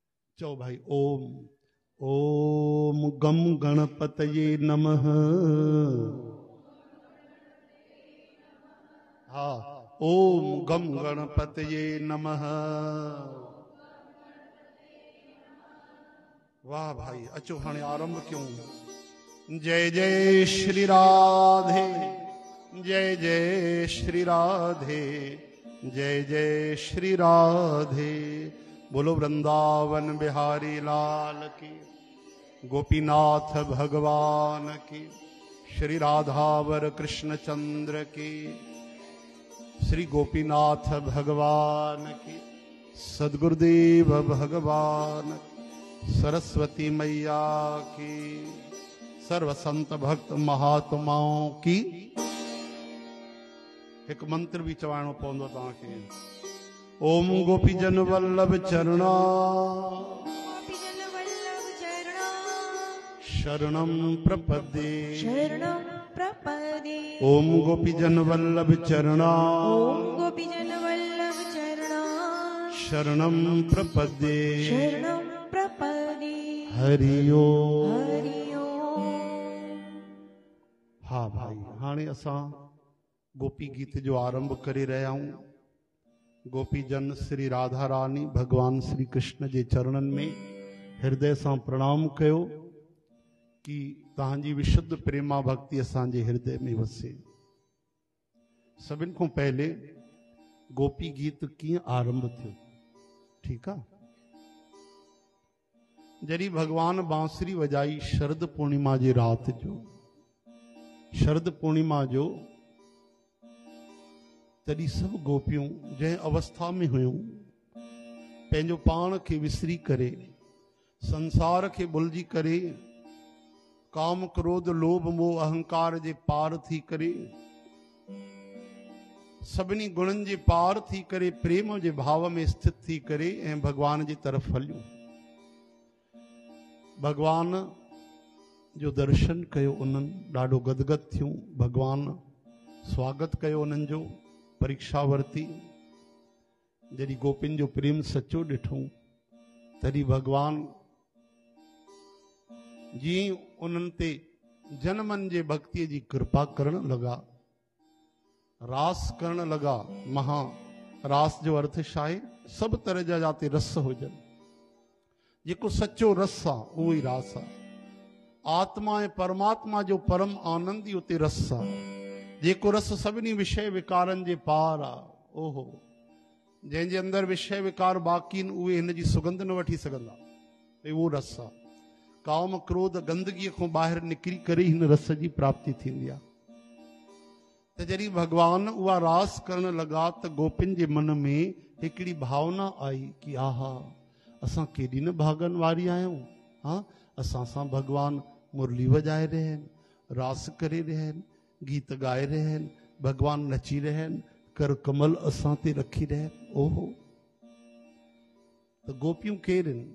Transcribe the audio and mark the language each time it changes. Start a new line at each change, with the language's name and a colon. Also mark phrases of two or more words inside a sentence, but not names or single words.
Sindhi: चो भाई
Sanskrit: ओम। ओम गम गणपतये नमः। हाँ, ओम गम गणपतये नमः।
Sindhi: वाह भाई, अचो हाणे आरंभ क्यों। जय जय श्री राधे, जय जय श्री राधे, जय जय श्री राधे।
Hindi: बोलो वृंदावन बिहारी लाल की, गोपीनाथ भगवान की, श्री राधावर कृष्ण चंद्र की, श्री गोपीनाथ भगवान की, सद्गुरुदेव भगवान, सरस्वती मैया की, सर्व संत भक्त महात्माओं की।
Sindhi: एक मंत्र भी चवाइणो पवंदो तव्हांखे।
Sanskrit: ओम गोपीजन वल्लभ चरणा, शरणं प्रपद्ये, शरणं प्रपद्ये। ओम गोपीजन वल्लभ चरणा, ओम गोपीजन वल्लभ चरणा, शरणं प्रपद्ये, शरणं प्रपद्ये। हरि ओम। हरि ओम।
Sindhi: हाँ भाई, हाणे असां गोपी गीत जो आरंभ करे रहिया आहियूं। गोपीजन श्री राधा रानी भगवान श्री कृष्ण जे चरणनि में हृदय सां प्रणाम कयो कि तव्हांजी विशुद्ध प्रेमा भक्ति असांजे हृदय में वसे। सभिनि खां पहले गोपी गीत कीअं आरंभ थियो, ठीकु आहे। जॾहिं भगवान बांसुरी वॼाई शरद पूर्णिमा जी राति जो, शरद पूर्णिमा जो, तॾहिं सभु गोपियूं जंहिं अवस्था में हुयूं पंहिंजो पाण खे विसरी करे, संसार खे भुलिजी करे, काम क्रोध लोभ मोह अहंकार जे पार थी करे, सभिनी गुणनि जे पार थी करे, प्रेम जे भाव में स्थित थी करे ऐं भगवान जी तरफ़ हलियूं। भगवान जो दर्शन कयो, उन्हनि ॾाढो गदगद थियूं। भगवान स्वागत कयो उन्हनि जो, परीक्षा वरती। जॾहिं गोपिन जो प्रेम सचो ॾिठूं तॾहिं भगवान जीअं उन्हनि ते जनमन जे भक्तीअ जी कृपा करण लॻा, रास करण लॻा। महा रास जो अर्थ छा आहे? सभु तरह जा जाते रस हुजनि, जेको सचो रस आहे उहो ई रास आहे। आत्मा ऐं परमात्मा जो परम आनंद ई उते रस आहे। जेको रस सभिनी विषय विकारनि जे पार आहे, ओहो, जंहिंजे अंदरि विषय विकार बाक़ी आहिनि उहे हिन जी सुगंध न वठी सघंदा, उहो रस आहे। काम क्रोध गंदगीअ खां ॿाहिरि निकिरी करे हिन रस जी प्राप्ति थींदी आहे। त जॾहिं भगवान उहा रास करण लॻा त गोपिन जे मन में हिकिड़ी भावना आई कि आहा, असां केॾी न भागन वारी आहियूं। हा, असां सां भगवान मुरली वॼाए रहिया आहिनि, रास करे रहिया आहिनि, गीत ॻाए रहिया आहिनि, भगवान नची रहिया आहिनि, कर कमल असां ते रखी रहिया आहिनि। ओहो, त गोपियूं केरु आहिनि?